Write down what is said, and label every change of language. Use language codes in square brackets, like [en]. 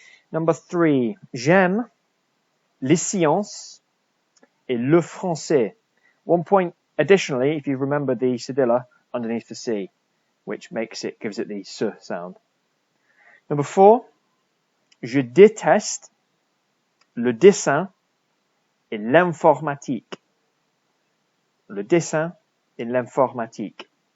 [en] Number 3, [fr] j'aime les sciences et le français. [en] 1 point additionally if you remember the cedilla underneath the C, which gives it the S sound. Number 4, [fr] je déteste le dessin et l'informatique. Le dessin et l'informatique.